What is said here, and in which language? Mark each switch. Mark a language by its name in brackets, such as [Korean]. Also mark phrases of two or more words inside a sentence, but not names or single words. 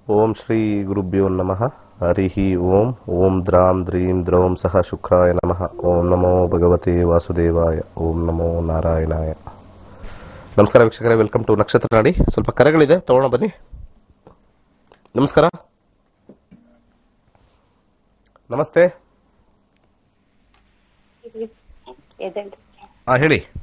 [Sanskrit] ಓಂ ಶ್ರೀ ಗುರುಭ್ಯೋ ನಮಃ. ಹರಿ ಓಂ. ಓಂ ದ್ರಾಂ ದ್ರೀಂ ದ್ರೌಂ ಸಹ ಶುಕ್ರಾಯ ನಮಃ. ಓಂ ನಮೋ ಭಗವತೆ ವಾಸುದೇವಾಯ. ಓಂ ನಮೋ ನಾರಾಯಣಾಯ. [Kannada] ನಮಸ್ಕಾರ ವೀಕ್ಷಕರೇ, [English] welcome to [Kannada] ನಕ್ಷತ್ರ ನಾಡಿ. ಸ್ವಲ್ಪ ಕರೆಗಳಿದೆ, ತಗೋಣ ಬನ್ನಿ. ನಮಸ್ಕಾರ, ನಮಸ್ತೆ. ಹೇಳಿ.